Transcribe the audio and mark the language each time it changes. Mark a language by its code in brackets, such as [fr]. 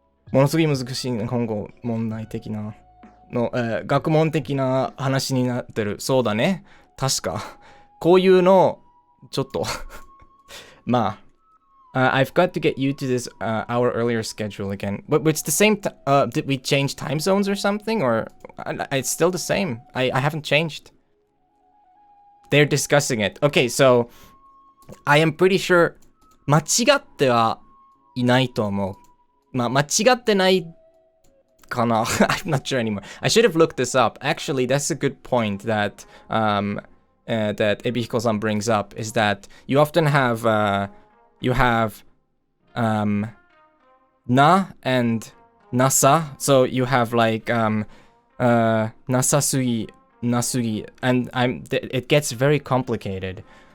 [ja] ものすごい難しい今後問題的なの、学問的な話になってる。そうだね。確か。こういうのちょっとまあ、 [en] I've got to get you to this hour earlier schedule again. But it's the same. Did we change time zones or something? Or it's still the same. I haven't changed. They're discussing it. Okay, so I am pretty sure [ja] 間違ってはいないと思う。まあ、間違ってないかな [en] I'm not sure anymore. I should have looked this up. Actually, that's a good point that that Ebihiko-san brings up, is that you often have you have na and nasa. So you have like nasasugi, nasugi, and it gets very complicated.